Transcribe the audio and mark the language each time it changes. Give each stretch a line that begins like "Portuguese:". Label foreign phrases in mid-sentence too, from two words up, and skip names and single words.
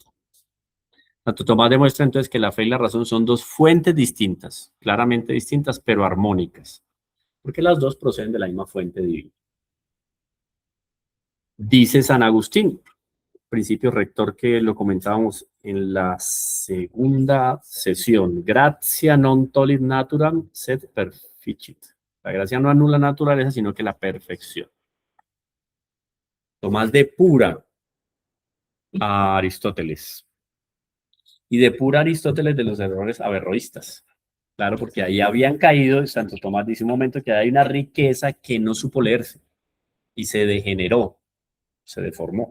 Spanish: Santo Tomás demuestra entonces que la fe y la razón son dos fuentes distintas, claramente distintas, pero armónicas, porque las dos proceden de la misma fuente divina. Dice San Agustín, principio rector que lo comentábamos en la segunda sesión,
Latin: gratia non tollit naturam sed perficit.
Spanish: La gracia no anula naturaleza, sino que la perfección. Tomás depura a Aristóteles y depura a Aristóteles de los errores averroístas. Claro, porque ahí habían caído, Santo Tomás dice un momento que hay una riqueza que no supo leerse y se degeneró, se deformó.